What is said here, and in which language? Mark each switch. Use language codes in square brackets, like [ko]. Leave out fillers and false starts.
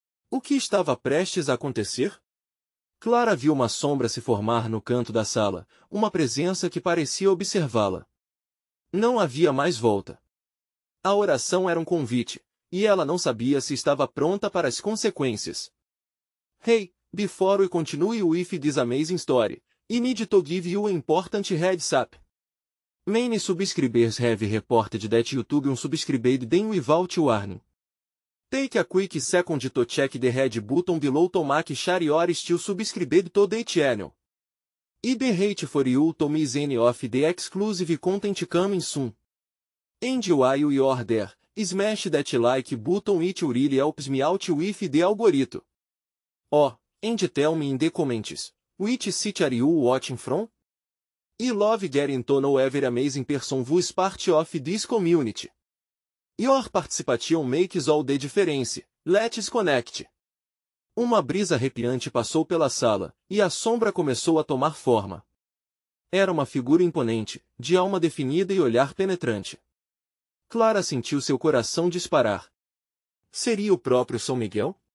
[pt] O que estava prestes a acontecer? Clara viu uma sombra se formar no canto da sala, uma presença que parecia observá-la. Não havia mais volta. A oração era um convite, e ela não sabia se estava pronta para as consequências. [en] Hey, before we continue with this amazing story, I need to give you an important heads up. Many subscribers have reported that YouTube unsubscribed them without warning. Take a quick second to check the red button below to make sure you are still subscribed to the channel. I the hate for you to miss any of the exclusive content coming soon. And while you are there, smash that like button, it really helps me out with the algorithm. Oh, and tell me in the comments, which city are you watching from? I love getting to know every amazing person who's part of this community. Your participation makes all the difference. Let's connect. [pt] Uma brisa arrepiante passou pela sala, e a sombra começou a tomar forma. Era uma figura imponente, de alma definida e olhar penetrante. Clara sentiu seu coração disparar. Seria o próprio São Miguel?